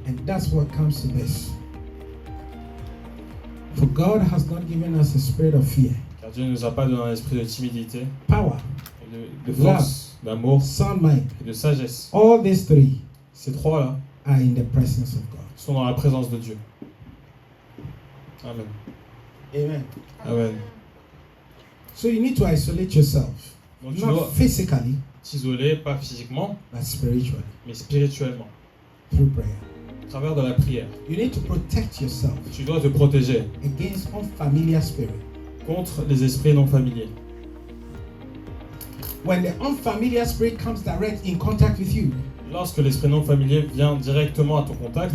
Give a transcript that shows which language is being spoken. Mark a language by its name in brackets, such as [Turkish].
[English] And that's what comes to this. For God has not given us a spirit of fear, [French] Car Dieu ne nous a pas donné un esprit de timidité, [English] power, [French] et de force, d'amour [English] sound mind. [French] et de sagesse. [English] All these three [French] Ces trois-là [English] are in the presence of God. [French] sont dans la présence de Dieu. [English] Amen. Amen. Amen. So you need to isolate yourself, [French] Donc tu [English] not [French] dois [English] physically, [French] t'isoler, pas physiquement, [English] but spiritually, [French] mais spirituellement, [English] through prayer. [French] à travers de la prière. [English] You need to protect yourself [French] Tu dois te protéger [English] against unfamiliar spirit. [French] contre les esprits non familiers. [English] When the unfamiliar spirit comes direct in contact with you, [French] Lorsque l'esprit non familier vient directement à ton contact,